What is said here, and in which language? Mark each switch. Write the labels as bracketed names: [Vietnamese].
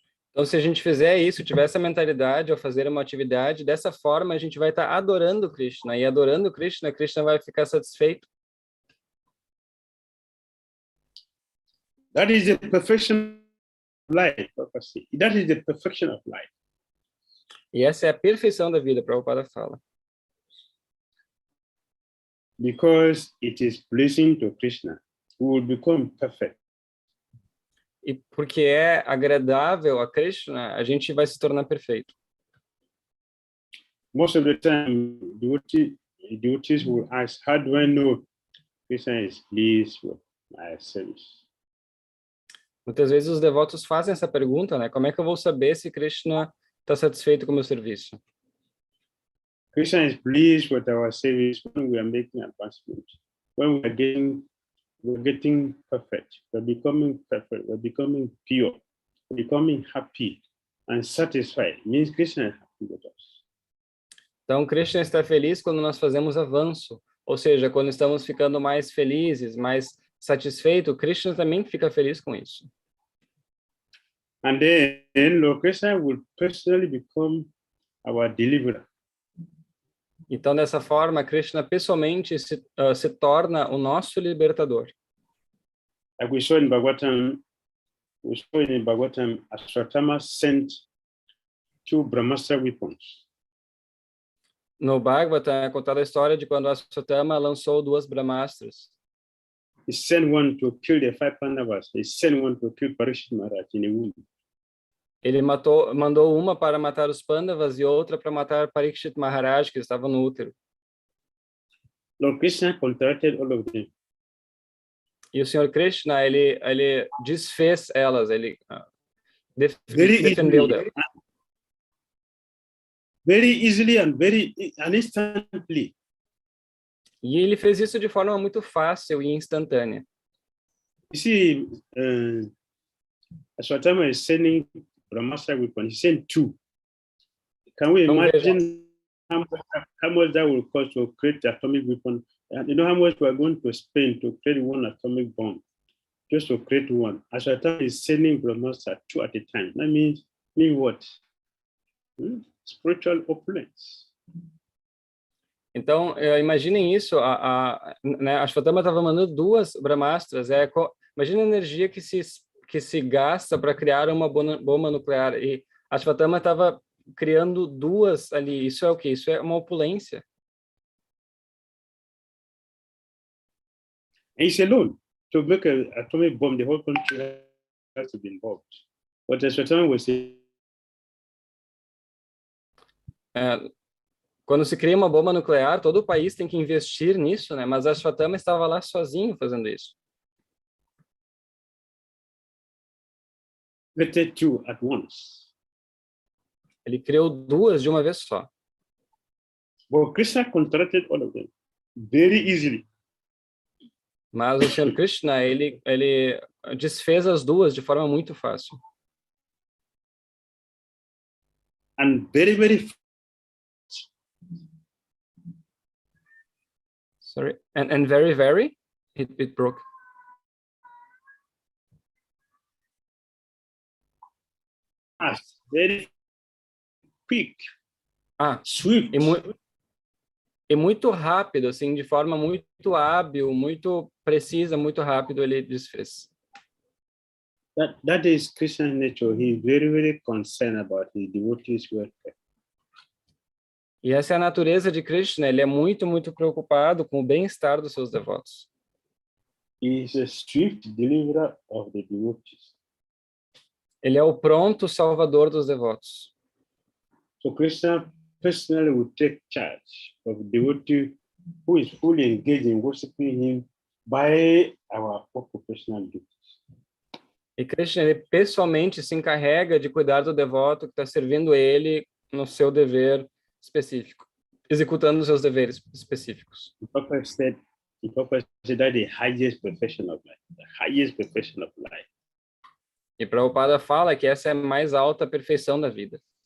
[Portuguese] Então, se a gente fizer isso, tiver essa mentalidade ao fazer uma atividade, dessa forma a gente vai estar adorando Krishna, e adorando Krishna, Krishna vai ficar satisfeito. [English] That is the perfection of life, prophecy. That is the perfection of life. [Portuguese] E essa é a perfeição da vida, Prabhupada fala. [English] Because it is pleasing to Krishna, we will become perfect. [Portuguese] e porque é agradável a Krishna, a gente vai se tornar perfeito. [English] Most of the time, devotees will ask, how do I know Krishna is pleased with my service? [Portuguese] Muitas vezes os devotos fazem essa pergunta, né? Como é que eu vou saber se Krishna está satisfeito com o meu serviço? [English] Krishna is pleased with our service when we are making advancement, when we're getting perfect, we're becoming perfect, we're becoming pure, we're becoming happy and satisfied. It means Krishna is happy with us. [Portuguese] Então, Krishna está feliz quando nós fazemos avanço, ou seja, quando estamos ficando mais felizes, mais satisfeitos, Krishna também fica feliz com isso. [English] And then Lord Krishna will personally become our deliverer. [Portuguese] Então, dessa forma, Krishna pessoalmente se torna o nosso libertador. [English] Like we saw in Bhagavatam, Ashwatthama sent 2 Brahmastra weapons. [Portuguese] No Bhagavatam é contada a história de quando Ashwatthama lançou 2 Brahmastras. [English] He sent one to kill the 5 Pandavas. He sent one to kill Parikshit Maharaj in a womb. [Portuguese] Ele mandou uma para matar os Pandavas e outra para matar Parikshit Maharaj, que estava no útero. [English] Lord Krishna contracted all of them. [Portuguese] E o Senhor Krishna, ele desfez elas, ele defendeu delas. [English] Very easily and instantly. [Portuguese] E ele fez isso de forma muito fácil e instantânea. [English] You see, Ashwatthama is sending Brahmastra weapons. He sent 2. Can we imagine how much that will cost to create the atomic weapon? You know how much we are going to spend to create 1 atomic bomb, just to create 1. Ashwatthama is sending Brahmastra 2 at a time. That means what? Spiritual opulence. [Portuguese] Então, imaginem isso, né, Ashwatthama estava mandando 2 Brahmastras, imagina a energia que se gasta para criar uma bomba nuclear, e Ashwatthama estava criando 2 ali, isso é o quê? Isso é uma opulência. [English] And he's alone. To make an atomic bomb, the whole country has to be involved. But Ashwatthama was saying, [Portuguese] quando se cria uma bomba nuclear, todo o país tem que investir nisso, né? Mas Ashwatthama estava lá sozinho fazendo isso. [English] created 2 at once. [Portuguese] Ele criou 2 de uma vez só. [English] But Krishna contracted all of them very easily. [Portuguese] Mas o Senhor Krishna, ele desfez as 2 de forma muito fácil. [English] And very Sorry, and very, it broke. fast, very quick, swift. [Portuguese] E muito rápido, assim, de forma muito hábil, muito precisa, muito rápido ele desfez. [English] That is Krishna's nature. He is very concerned about his devotees' welfare. [Portuguese] E essa é a natureza de Krishna. Ele é muito preocupado com o bem-estar dos seus devotos. [English] He is a swift deliverer of the devotees. [Portuguese] Ele é o pronto salvador dos devotos. [English] So Krishna personally will take charge of the devotee who is fully engaged in worshiping him by our occupational duties. [Portuguese] E Krishna, ele pessoalmente se encarrega de cuidar do devoto que está servindo ele no seu dever específico, executando os seus deveres específicos. [English] The Prophet said that the highest perfection of life, the highest perfection of life. [Portuguese] E Prabhupada fala que essa é a mais alta perfeição da vida.